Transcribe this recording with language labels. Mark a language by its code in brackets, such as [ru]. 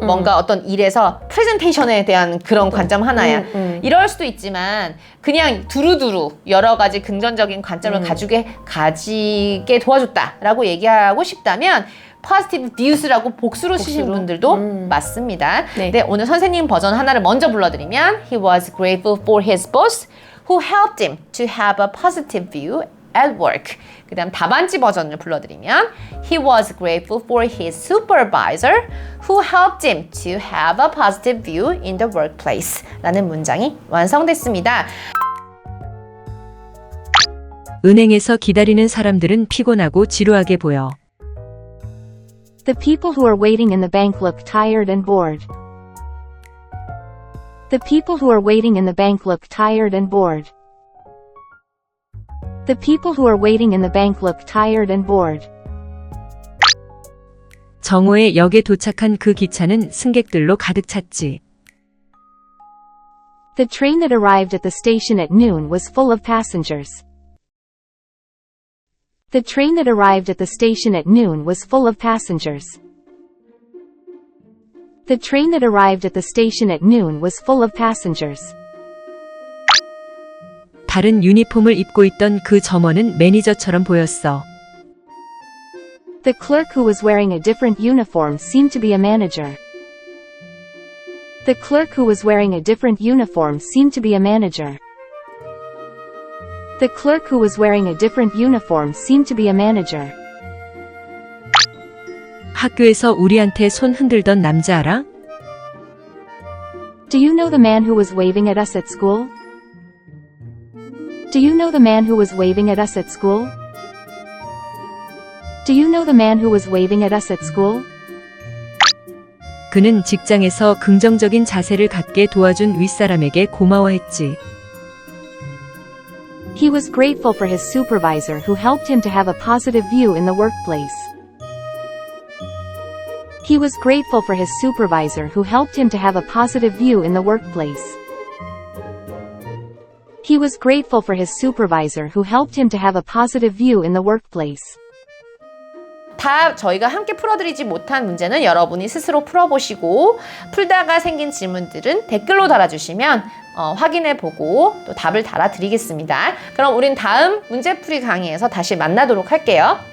[ko] 뭔가 어떤 일에서 프레젠테이션에 대한 그런 관점 하나야. 이럴 수도 있지만 그냥 두루두루 여러 가지 긍정적인 관점을 가지게 도와줬다라고 얘기하고 싶다면 [en] positive views [ko] 라고 복수로 쓰시는 분들도 맞습니다. 네. 네, 오늘 선생님 버전 하나를 먼저 불러드리면 [en] He was grateful for his boss who helped him to have a positive view at work. [ko] 그 다음 답안지 버전을 불러드리면 [en] He was grateful for his supervisor who helped him to have a positive view in the workplace [ko] 라는 문장이 완성됐습니다. 은행에서 기다리는 사람들은 피곤하고 지루하게 보여. [en] The people who are waiting in the bank look tired and bored. The people who are waiting in the bank look tired and bored. The people who are waiting in the bank look tired and bored. [ko] 정오에 역에 도착한 그 기차는 승객들로 가득 찼지. [en] The train that arrived at the station at noon was full of passengers. The train that arrived at the station at noon was full of passengers. The train that arrived at the station at noon was full of passengers. [ko] 다른 유니폼을 입고 있던 그 점원은 매니저처럼 보였어. [en] The clerk who was wearing a different uniform seemed to be a manager. The clerk who was wearing a different uniform seemed to be a manager. The clerk who was wearing a different uniform seemed to be a manager. [ko] 학교에서 우리한테 손 흔들던 남자 알아? [en] Do you know the man who was waving at us at school? Do you know the man who was waving at us at school? Do you know the man who was waving at us at school? [ko] 그는 직장에서 긍정적인 자세를 갖게 도와준 윗사람에게 고마워했지. [en] He was grateful for his supervisor who helped him to have a positive view in the workplace. He was grateful for his supervisor who helped him to have a positive view in the workplace. He was grateful for his supervisor who helped him to have a positive view in the workplace. [ko] 다 저희가 함께 풀어드리지 못한 문제는 여러분이 스스로 풀어보시고 풀다가 생긴 질문들은 댓글로 달아주시면 확인해보고 또 답을 달아드리겠습니다. 그럼 우린 다음 문제풀이 강의에서 다시 만나도록 할게요.